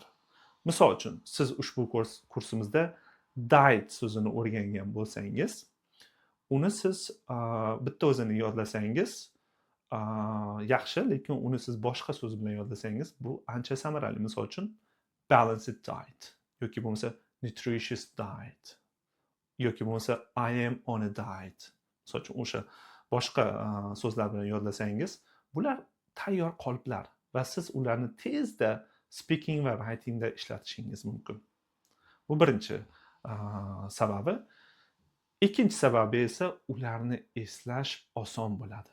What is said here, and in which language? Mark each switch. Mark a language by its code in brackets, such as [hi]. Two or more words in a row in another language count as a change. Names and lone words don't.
[uz] Misol uchun, siz ushbu kursimizda diet so'zini o'rgangan bo'lsangiz, uni siz bitta o'zini yodlasangiz yaxshi, lekin uni siz boshqa so'z bilan yodlasangiz, bu ancha samarali. Misol uchun, [en] balanced diet [uz] yoki bo'lmasa [en] nutritious diet [uz] yoki bo'lmasa [en] I am on a diet. [uz] Misol uchun o'sha boshqa so'zlar bilan yodlasangiz, bular tayyor qoliplar va siz ularni tezda speaking va writingda ishlatishingiz mumkin. Bu birinchi sababi. Ikkinchi sababi esa ularni eslash oson bo'ladi.